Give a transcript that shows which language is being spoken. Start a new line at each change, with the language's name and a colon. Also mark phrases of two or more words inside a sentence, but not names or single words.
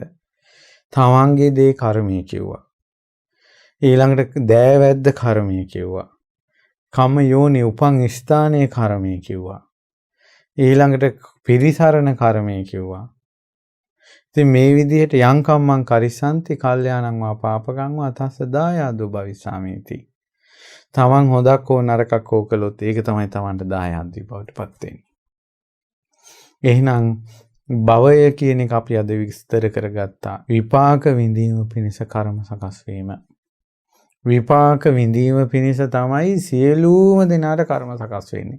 Sinhala: තමන්ගේ දේ කර්මය කිව්වා. ඊළඟට දෑවැද්ද කර්මය කිව්වා. කම්ම යෝනි උපන් ස්ථානයේ කර්මය කිව්වා. ඊළඟට පිරිසරණ කර්මය කිව්වා. ඉතින් මේ විදිහට
Pali: යං කම්මං කරිසanti කල්යාණං වා පාපකං වා තස්ස දායාදෝ භවිස්සාමීති.
Sinhala: තමන් හොදක් හෝ නරකක් හෝ කළොත් ඒක තමයි තමන්ට දායාදී බවට පත් වෙන්නේ. එහෙනම් භවය කියන එක අපි අද විස්තර කරගත්තා. විපාක විඳීම පිණිස කර්ම සකස් වීම. විපාක විඳීම පිණිස තමයි සියලුම දෙනාට කර්ම සකස් වෙන්නේ.